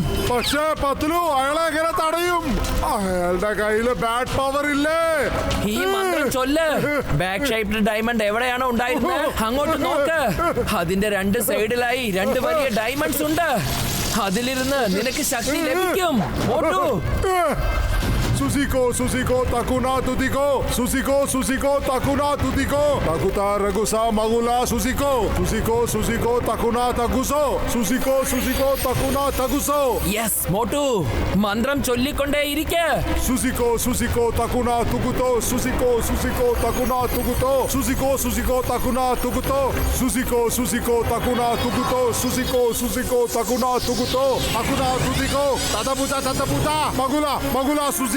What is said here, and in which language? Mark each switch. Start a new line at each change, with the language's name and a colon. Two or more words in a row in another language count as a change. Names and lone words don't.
Malayalam: പക്ഷേ പത്ലു, അയാളെ എങ്ങനെ തടയും? അയാളുടെ കയ്യില്
English: bad power
Malayalam: ഇല്ലേ? ഈ മന്ത്രം ചൊല്ല്.
English: back shaped diamond
Malayalam: എവിടെയാണോ ഉണ്ടായിരുന്നത് അങ്ങോട്ട് നോക്ക്. അതിന്റെ രണ്ട് സൈഡിലായി രണ്ട് വലിയ ഡയമണ്ട്സ് ഉണ്ട്. അതിലിരുന്ന് നിനക്ക് ശക്തി ലഭിക്കും. മോട്ടു, Susiko, Susiko, Takuna, Tutiko. Susiko, Susiko, Takuna, Tutiko. Takuta, Ragusa, Magula, Susiko. Susiko, Susiko, Takuna, Taguso. Susiko, Susiko, Takuna, Taguso. യെസ് മോട്ടു, മന്ത്രം ചൊല്ലിക്കൊണ്ടേ ഇരിക്ക്. Susiko, Susiko, Takuna, Tukuto. Susiko, Susiko, Takuna, Tukuto. Susiko, Susiko, Takuna, Tukuto. Susiko, Susiko, Takuna, Tukuto. Susiko, Susiko, Takuna, Tukuto. Takuna, Tutiko. Tataputa, Tataputa. Magula, Magula, Susiko.